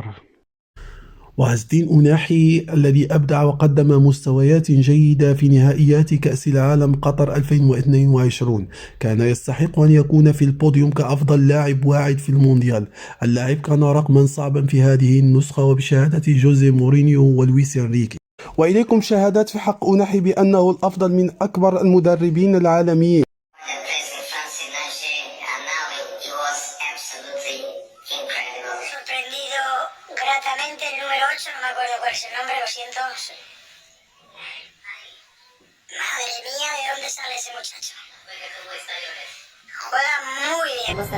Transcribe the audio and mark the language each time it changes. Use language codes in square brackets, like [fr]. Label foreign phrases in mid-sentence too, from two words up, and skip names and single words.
[ar] وعز الدين أناحي الذي أبدع وقدم مستويات جيدة في نهائيات كأس العالم قطر 2022 كان يستحق أن يكون في البوديوم كأفضل لاعب واعد في المونديال. اللاعب كان رقما صعبا في هذه النسخة وبشهادة جوزيه مورينيو ولويس إنريكي. وإليكم شهادات في حق أناحي بأنه الأفضل من أكبر المدربين العالميين. [es] Gratamente el número 8, no me acuerdo cuál es el nombre, lo siento. Madre mía, ¿de dónde sale ese muchacho? Juega muy bien.